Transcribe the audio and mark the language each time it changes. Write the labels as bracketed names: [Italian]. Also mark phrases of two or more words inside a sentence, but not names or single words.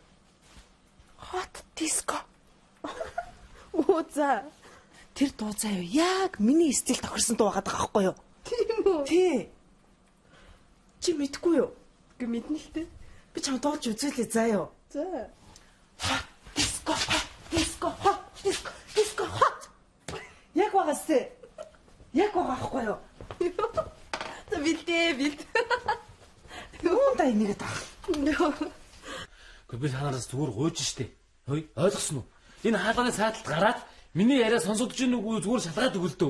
[English] Hot disco. [Mongolian] Оо за. Тэр дуу заяа яг миний стил тохирсон дуу байгаа байхгүй юу? Тийм үү? Тий. Чи мэдгүй юу? Гэ мэднэ л дээ. Би чам дуулж үзүүлээ заяа. За. [English] Hot disco, hot disco, hot disco, disco hot. [Mongolian] Яг байгаасе. Яг байхгүй юу? За бэлдээ. Юунда энийгээ таах. Гэхдээ би танаас зүгээр гуйж штэ. Хөөе, ойлгосноо. Энэ хаалганы сайталд гараад миний яриа сонсогдож ийн үгүй зүгээр шалгаад өгөлдөө.